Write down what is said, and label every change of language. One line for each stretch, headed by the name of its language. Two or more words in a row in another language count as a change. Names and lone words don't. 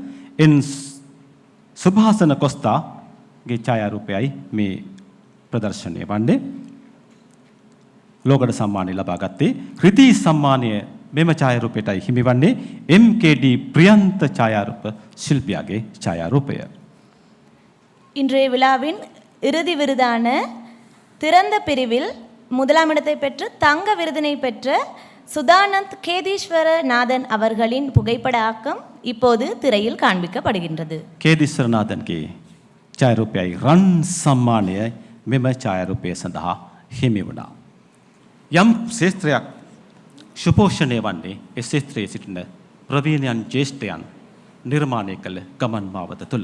Sinhala: සුභාසන කොස්තාගේ ඡායාරූපයයි මේ ප්‍රදර්ශනය වන්නේ. ලෝකඩ සම්මානය ලබා ගත්තේ රිදී සම්මානය මෙම ඡායාරූපයටයි හිමිවන්නේ MKD ප්‍රියන්ත ඡායාරූප ශිල්පියාගේ ඡායාරූපය.
Tamil: இன்றைய விழாவின் இறுதி விருதான திறந்த பிரிவில் முதலாம் இடத்தை பெற்று தங்க விருதினை பெற்ற சுதானந்த் கேதீஸ்வர நாதன் அவர்களின் புகைப்பட ஆக்கம் இப்போது திரையில் காண்பிக்கப்படுகின்றது.
Sinhala: කේදීස්වරනාදන්ගේ ඡායාරූපයයි රන් සම්මානය මෙම ඡායාරූපය සඳහා හිමි වුණා. යම් ශේත්‍රයක් සුපෝෂණය වන්නේ ඒ ශේත්‍රයේ සිටින ප්‍රවීණයන් ජ්‍යෙෂ්ඨයන් නිර්මාණය කළ ගමන් මාවත තුළ.